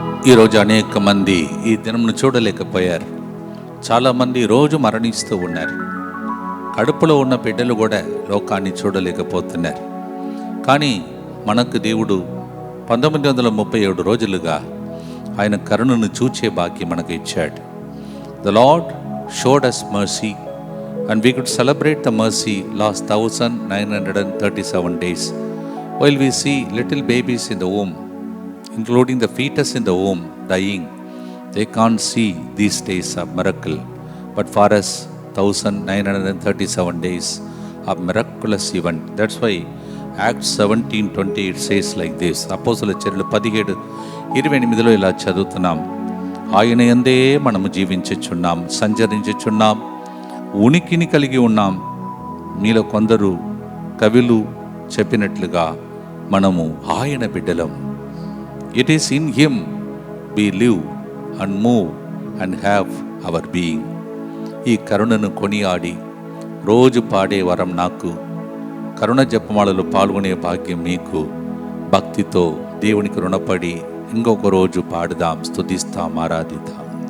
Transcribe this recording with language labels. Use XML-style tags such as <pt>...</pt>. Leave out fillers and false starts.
<te>ఈరోజు అనేక మంది ఈ దినమును చూడలేకపోయారు. చాలామంది రోజు మరణిస్తూ ఉన్నారు. కడుపులో ఉన్న బిడ్డలు కూడా లోకాన్ని చూడలేకపోతున్నారు. కానీ మనకు దేవుడు 1937 రోజులుగా ఆయన కరుణను చూచే భాగ్యం మనకు ఇచ్చాడు.</te> <en>The Lord showed us mercy and we could celebrate the mercy last 1937 days while we see little babies in the womb, including the fetus in the womb dying. They can't see these days of miracle, but for us 1937 days of miraculous event. That's why Acts 17:20 it says like this.</en> <te>అపోస్తలుల చర్యలు 17:28లో ఇలా చదువుతున్నాం. ఆయన యందే మనము జీవించుచున్నాం, సంచరించుచున్నాం, ఉనికిని కలిగి ఉన్నాం. మీలో కొందరు కవులు చెప్పినట్లుగా మనము ఆయన బిడ్డలం.</te> <en>It is in him we live and move and have our being.</en> <te>ఈ కరుణను కొనియాడి రోజు పాడే వరం నాకు, కరుణ జపమాలలో పాల్గొనే భాగ్యం మీకు. భక్తితో దేవునికి రుణపడి ఇంకొక రోజు పాడుదాం, స్తుతిస్తాం, ఆరాధిద్దాం.</te>